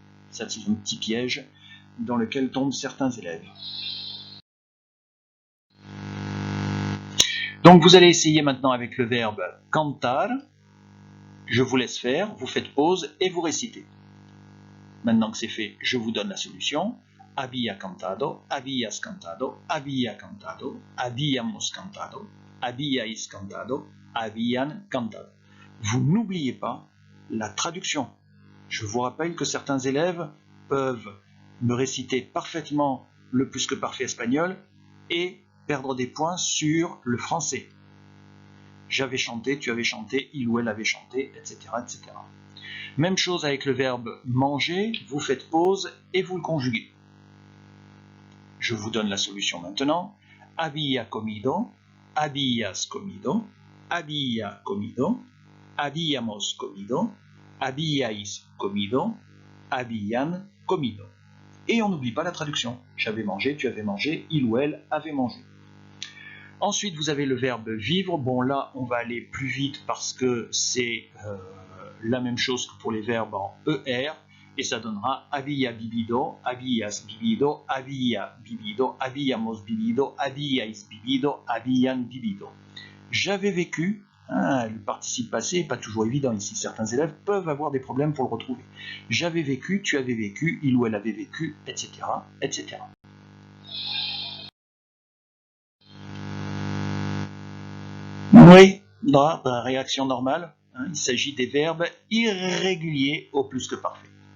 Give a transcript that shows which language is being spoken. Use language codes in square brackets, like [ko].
[fr] Ça, c'est un petit piège dans lequel tombent certains élèves. Donc, vous allez essayer maintenant avec le verbe cantar. Je vous laisse faire, vous faites pause et vous récitez. Maintenant que c'est fait, je vous donne la solution. [es] Había cantado, habías cantado, había cantado, habíamos cantado, habíais cantado, habían cantado. [fr] Vous n'oubliez pas la traduction. Je vous rappelle que certains élèves peuvent me réciter parfaitement le plus que parfait espagnol et perdre des points sur le français. J'avais chanté, tu avais chanté, il ou elle avait chanté, etc., etc. Même chose avec le verbe manger, vous faites pause et vous le conjuguez. Je vous donne la solution maintenant. [es] Había comido, habías comido, había comido, habíamos comido, habíais comido, habían comido. [fr] Et on n'oublie pas la traduction. J'avais mangé, tu avais mangé, il ou elle avait mangé. Ensuite, vous avez le verbe vivre. Bon, là, on va aller plus vite parce que c'est la même chose que pour les verbes en ER. Et ça donnera [es] había vivido, habías vivido, había vivido, habíamos vivido, habíais vivido, habían vivido. [fr] J'avais vécu. Le participe passé n'est pas toujours évident ici. Certains élèves peuvent avoir des problèmes pour le retrouver. J'avais vécu, tu avais vécu, il ou elle avait vécu, etc., etc. Oui, là, réaction normale. Il s'agit des verbes irréguliers au plus que parfait.